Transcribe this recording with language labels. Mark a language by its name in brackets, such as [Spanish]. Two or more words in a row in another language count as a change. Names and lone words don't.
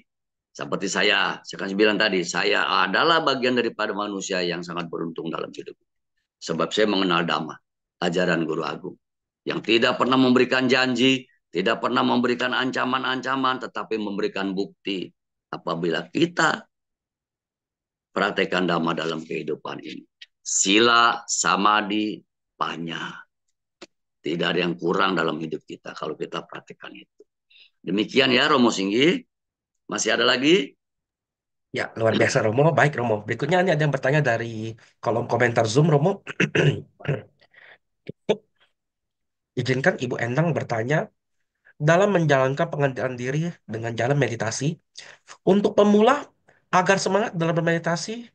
[Indonesian] Seperti saya kan bilang tadi, saya adalah bagian daripada manusia yang sangat beruntung dalam hidup. Sebab saya mengenal Dhamma, ajaran Guru Agung. Yang tidak pernah memberikan janji, tidak pernah memberikan ancaman-ancaman, tetapi memberikan bukti. Apabila kita praktekkan Dhamma dalam kehidupan ini. [Pali] Sila, samadhi, panya. [Indonesian] Tidak ada yang kurang dalam hidup kita kalau kita praktekkan itu. Demikian ya Romo Singgi. Masih ada lagi? Ya, luar biasa Romo. Baik Romo. Berikutnya ini ada yang bertanya dari kolom komentar Zoom Romo. Izinkan Ibu Endang bertanya, dalam menjalankan pengendalian diri dengan jalan meditasi, untuk pemula agar semangat dalam bermeditasi,